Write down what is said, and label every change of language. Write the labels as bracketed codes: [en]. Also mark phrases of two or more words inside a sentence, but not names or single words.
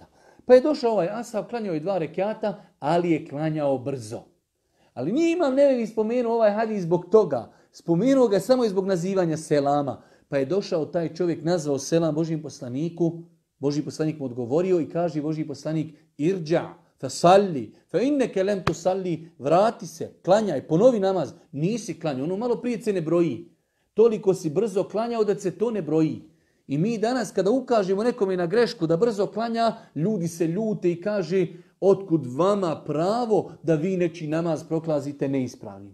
[bs] Pa je došao ovaj ashab, klanjao je 2 rekiata, ali je klanjao brzo. Ali nije Imam Nevevi spomenuo ovaj hadis zbog toga. Spomenuo ga samo i zbog nazivanja selama. Pa je došao taj čovjek, nazvao selam Božjem poslaniku. Božji poslanik mu odgovorio i kaže Božji poslanik, irđa, [ar] فصل فإنك لم تصل, [bs] vrati se, klanjaj, ponovi namaz. Nisi klanjao, ono malo prije se ne broji. Toliko si brzo klanjao da se to ne broji. I mi danas kada ukažemo nekome na grešku da brzo klanja, ljudi se ljute i kaže, otkud vama pravo da vi nečiji namaz proklazite neispravnim.